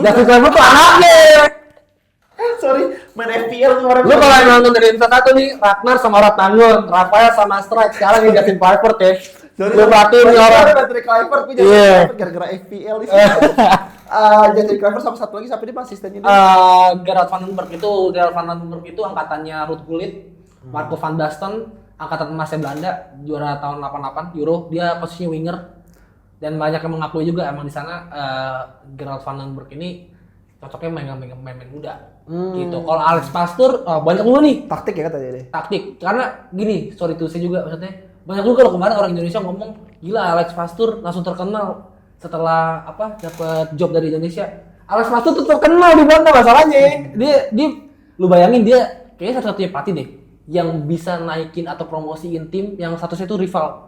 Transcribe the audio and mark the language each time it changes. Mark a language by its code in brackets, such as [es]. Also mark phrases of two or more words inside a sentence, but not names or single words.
[id] Justin Kluivert tuh anaknya. sorry, main FPL kemarin. Lu kalau yang nonton dari Insta satu nih, Ragnar sama Ratanggun, Rafael sama Strike, sekarang ini Justin Kluivert ya. Lu perhatiin nih orang. Patrick Kluivert, gue Iya. gara-gara FPL di sini. Justin Kluivert sama satu lagi siapa dia asistennya dia? Gerald Van den Berg itu angkatannya Ruud Gullit, Marco van Basten, angkatan emasnya Belanda, juara tahun 88 Euro, dia posisinya winger. Dan banyak yang mengakui juga emang di sana Gerald Van den Berg ini cocoknya main muda. Gitu. Kalau Alex Pastur banyak juga nih Taktik ya kata dia. taktik. Karena gini, [en] sorry to say [id] juga maksudnya banyak juga kalau kemarin orang Indonesia ngomong gila Alex Pastur langsung terkenal setelah dapat job dari Indonesia. Alex Pastur tuh terkenal di Belanda masalahnya. Dia lu bayangin dia kayaknya satu-satunya pelatih deh yang bisa naikin atau promosiin tim yang statusnya itu rival.